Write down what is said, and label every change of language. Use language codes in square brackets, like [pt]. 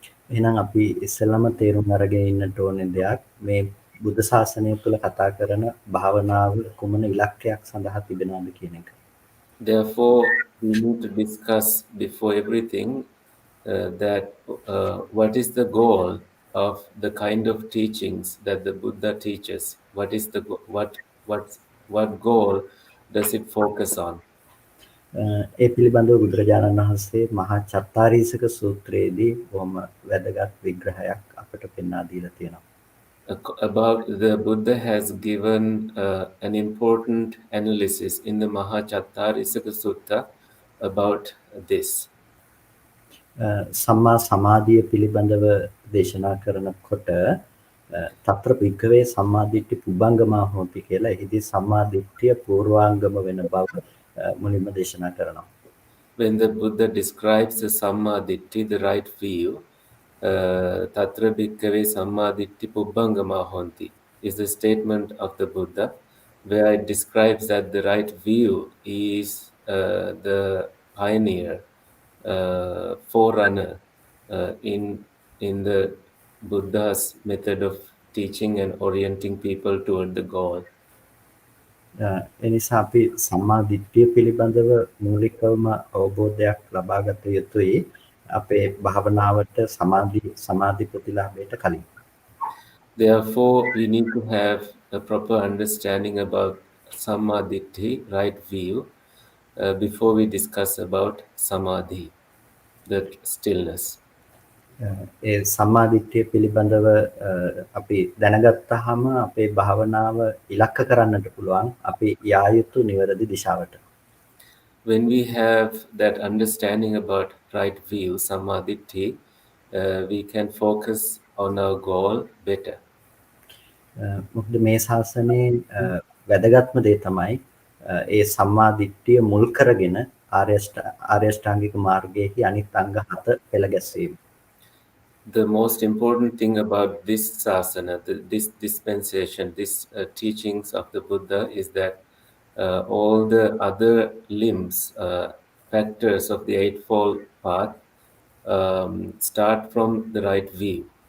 [si] එහෙනම් අපි ඉස්සෙල්ලාම තේරුම් අරගෙන ඉන්නට ඕනේ දෙයක් මේ බුද්ධ ශාසනය තුළ කතා කරන භාවනාව කුමන ඉලක්කයක් සඳහා තිබෙනවද කියන එක. [en] Therefore, we need to discuss before everything that what is the goal of the kind of teachings that the Buddha teaches? What is the what goal does it focus on? [si] ඒ පිළිබඳව බුදුරජාණන් වහන්සේ මහා චත්තාරීසක සූත්‍රයේදී බොහොම වැදගත් විග්‍රහයක් අපට පෙන්වා දීලා තියෙනවා. [en] About the Buddha has given an important analysis in the Mahachattārisaka Sutta about this. [si] සම්මා සමාධිය පිළිබඳව දේශනා කරනකොට [pi] తත්‍ර භික්ඛවේ සම්මාදිට්ඨි පුබ්බංගමා හෝති [si] කියලා එහිදී සම්මාදිට්ඨිය පූර්වාංගම වෙන බව මුලින්ම දේශනා කරනවා. [en] When the Buddha describes the Sammaditthi, the right view, [pi] Tatra Bhikkave Sammaditthi Pubbangama Honti [en] is the statement of the Buddha, where it describes that the right view is the pioneer, forerunner in the Buddha's method of teaching and orienting people toward the goal. [si] එනිසා අපි සම්මා දිට්ඨිය පිළිබඳව මූලිකවම අවබෝධයක් ලබා ගත යුතුයි අපේ භාවනාවට සමාධි ප්‍රතිලාභයට කලින්. [en] Therefore, we need to have a proper understanding about Sammaditthi, right view, before we discuss about Samadhi, the stillness. [si] ඒ සම්මා දිට්ඨිය පිළිබඳව අපි දැනගත්තාම අපේ භාවනාව ඉලක්ක කරන්නට පුළුවන් අපි යා යුතු නිවැරදි දිශාවට. [en] When we have that understanding about right view, Sammaditthi, we can focus on our goal better. [si] මොකද මේ ශාසනයේ වැදගත්ම දේ තමයි ඒ සම්මා දිට්ඨිය මුල් කරගෙන ආර්ය අෂ්ටාංගික මාර්ගයේහි අනිත් අංග 7 පෙළ ගැස්වීම. [en] The most important thing about this sasana, this dispensation, this teachings of the Buddha is that all the other limbs, factors of the Eightfold Path start from the right view.